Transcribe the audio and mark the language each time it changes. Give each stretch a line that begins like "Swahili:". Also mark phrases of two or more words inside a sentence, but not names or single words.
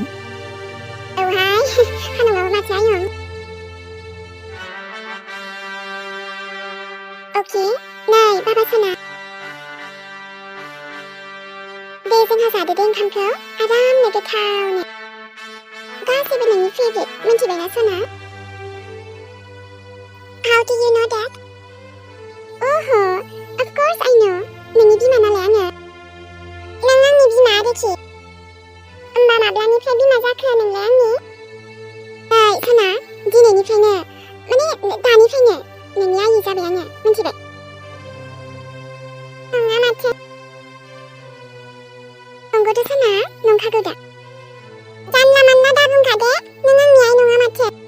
Bodo: औहाय खानांगाबो माथो आयं अके नै बाबा सना दे जोंहा जादो दे ओंखामखौ आरामनो गोथावनो गासैबो नोंनि फेभरेट मिन्थिबायना सना
English: How do you know that? Oh, of course I know.
Bodo: नोंनि बिमा नालाय आङो नों आंनि बिमा आरोखि होमबा माब्लानिफ्राय बिमा जाखो नोंलाय आंनि नै सना दिनैनिफ्रायनो माने दानिफ्रायनो नोंनि आयै जाबाय आङो मिन्थिबाय नङा माथो नंगौथ' सना नंखागौ दा जानला मानला दा बुंखादे नों आंनि आइ नङा माथो